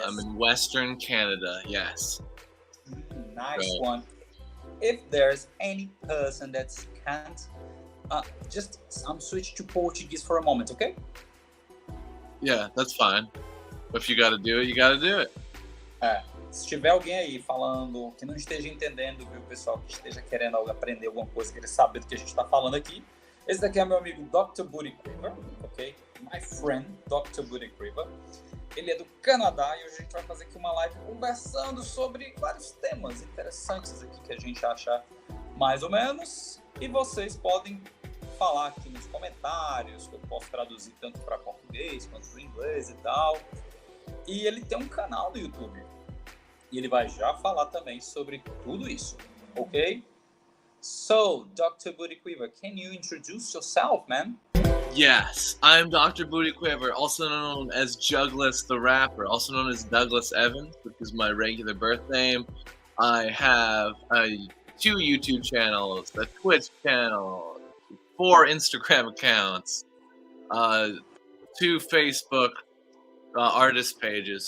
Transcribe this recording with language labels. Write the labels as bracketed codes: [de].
[en] I'm in Western Canada. Yes. Nice Right. one. If there's any person that can't, just switch to Portuguese for a moment, okay? Yeah, that's fine. If you got to do it, you got to do it. [pt] Se tiver alguém aí falando que não esteja entendendo, viu, pessoal, que esteja querendo aprender alguma coisa, querer saber do que a gente está falando aqui, esse daqui é meu amigo Doctor Booty Quiver, ok? [en] My friend, [pt] Doctor Booty Quiver. Ele é do Canadá e hoje a gente vai fazer aqui uma live conversando sobre vários temas interessantes aqui que a gente acha mais ou menos. E vocês podem falar aqui nos comentários, que eu posso traduzir tanto para português quanto para inglês e tal. E ele tem um canal no YouTube. E ele vai já falar também sobre tudo isso, ok? [en] So, Dr. Booty Quiver, can you introduce yourself, man? Yes, I'm Dr. Booty Quiver, also known as Jugless the Rapper, also known as Douglas Evans, which is my regular birth name. I have 2 YouTube channels, a Twitch channel, 4 Instagram accounts, 2 Facebook artist pages.